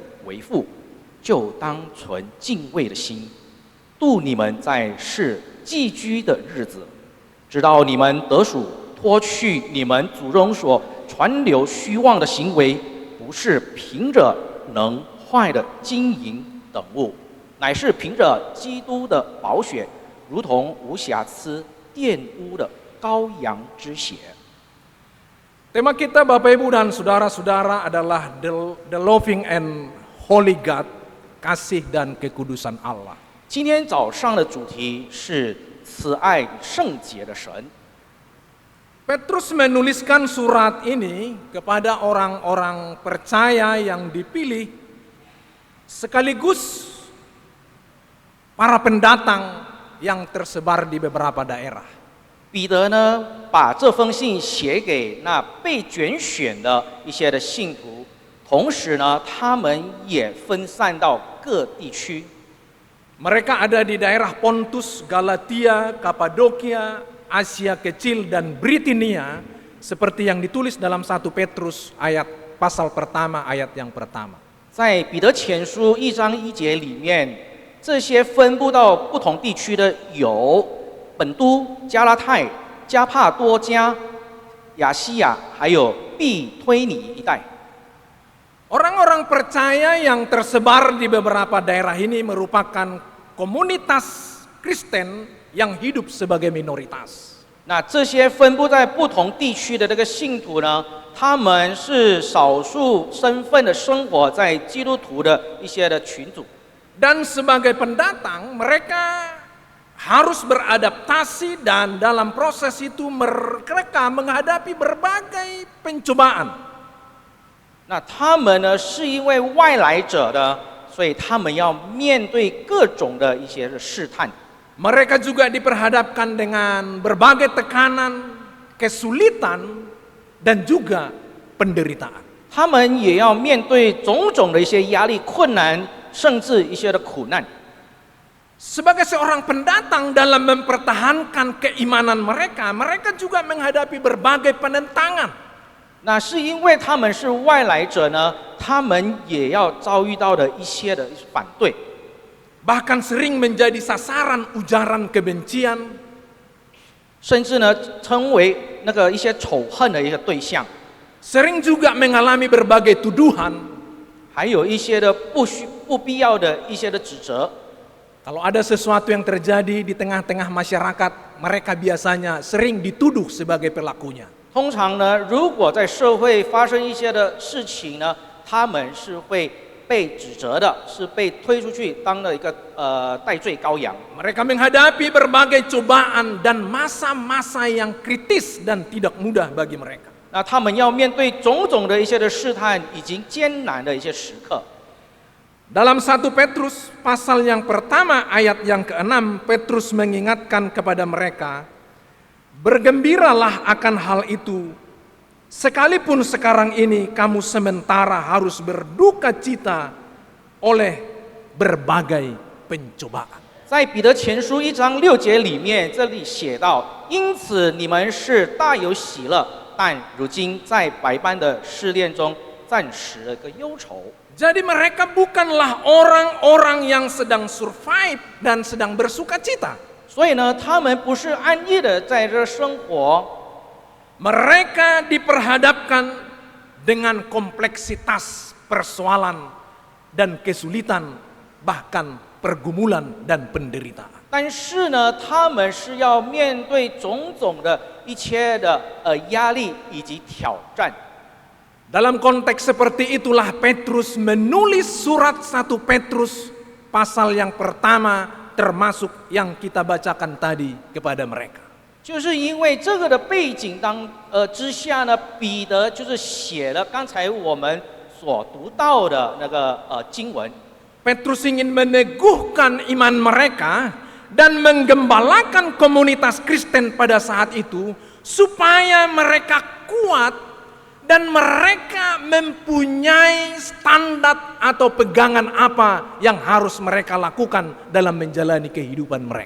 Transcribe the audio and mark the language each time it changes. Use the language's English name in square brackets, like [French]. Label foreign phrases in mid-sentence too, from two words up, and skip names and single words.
[Chinese] 为父，就当存敬畏的心，度你们在世寄居的日子，直到你们得赎，脱去你们祖宗所传流虚妄的行为，不是凭着能坏的金银等物， 乃是凭着基督的宝血，如同无瑕疵、玷污的羔羊之血。 [Indonesian] Tema kita Bapak Ibu dan Saudara-saudara adalah [English] the loving and holy God, [Indonesian] kasih dan kekudusan Allah. [Chinese] 今天早上的主题是慈爱圣洁的神。 [Indonesian] Petrus menuliskan surat ini kepada orang-orang percaya yang dipilih sekaligus para pendatang yang tersebar di beberapa daerah. [Chinese] 彼得呢，把这封信写给那被拣选的一些的信徒，同时呢，他们也分散到各地区。 [Indonesian] Mereka ada di daerah Pontus, Galatia, Kapadokia, Asia Kecil dan Britania seperti yang ditulis dalam 1 Petrus ayat pasal pertama ayat yang pertama. [Chinese] 在彼得前书1章1节里面，这些分布到不同地区的有本都、加拉太、加帕多加、亚细亚，还有庇推尼一带。 [Indonesian] Orang-orang percaya yang tersebar di beberapa daerah ini merupakan komunitas Kristen yang hidup sebagai minoritas. [Chinese] 那这些分布在不同地区的这个信徒呢，他们是少数身份的生活在基督徒的一些的群组。 [Indonesian] Dan sebagai pendatang mereka harus beradaptasi dan dalam proses itu mereka menghadapi berbagai pencobaan. [Chinese] 那他们呢，是因为外来者的，所以他们要面对各种的一些的试探。 [Indonesian] Mereka juga diperhadapkan dengan berbagai tekanan, kesulitan, dan juga penderitaan. [Chinese] 他们也要面对种种的一些压力、困难，甚至一些的苦难。 [Indonesian] Sebagai seorang pendatang dalam mempertahankan keimanan mereka, mereka juga menghadapi berbagai penentangan. [Chinese] 那是因为他们是外来者呢，他们也要遭遇到的一些的反对。 [Indonesian] Bahkan sering menjadi sasaran ujaran kebencian, [Chinese] 甚至呢成为那个一些仇恨的一个对象， [Indonesian] sering juga mengalami berbagai tuduhan. [Chinese] 还有一些的不必要的一些的指责。 [Indonesian] Kalau ada sesuatu yang terjadi di tengah-tengah masyarakat, mereka biasanya sering dituduh sebagai pelakunya. [Chinese] 通常呢，如果在社会发生一些的事情呢，他们是会被指责的，是被推出去当了一个代罪羔羊。 [Indonesian] Mereka menghadapi berbagai cobaan dan masa-masa yang kritis dan tidak mudah bagi mereka. [Chinese] 那他们要面对种种的一些的试探以及艰难的一些时刻。 [Indonesian] Dalam 1 Petrus pasal yang pertama ayat yang ke-6, Petrus mengingatkan kepada mereka, bergembiralah akan hal itu, sekalipun sekarang ini kamu sementara harus berduka cita oleh berbagai pencobaan. [Chinese] 在彼得前书1章6节里面，这里写到，因此你们是大有喜乐，但如今在百般的试炼中，暂时的一个忧愁。 [Indonesian] Jadi mereka bukanlah orang-orang yang sedang survive dan sedang bersuka cita. [Chinese] 所以呢，他们不是安逸的在这生活， [Indonesian] Mereka diperhadapkan dengan kompleksitas persoalan dan kesulitan, bahkan pergumulan dan penderitaan. [Chinese] 但是呢，他们是要面对种种的一切的压力以及挑战。 [Indonesian] Dalam konteks seperti itulah Petrus menulis surat 1 Petrus pasal yang pertama termasuk yang kita bacakan tadi kepada mereka. [Chinese] 就是因为这个的背景之下呢，彼得就是写了刚才我们所读到的那个经文。 [Indonesian] Petrus ingin meneguhkan iman mereka dan menggembalakan komunitas Kristen pada saat itu supaya mereka kuat dan mereka mempunyai standar atau pegangan apa yang harus mereka lakukan dalam menjalani kehidupan mereka.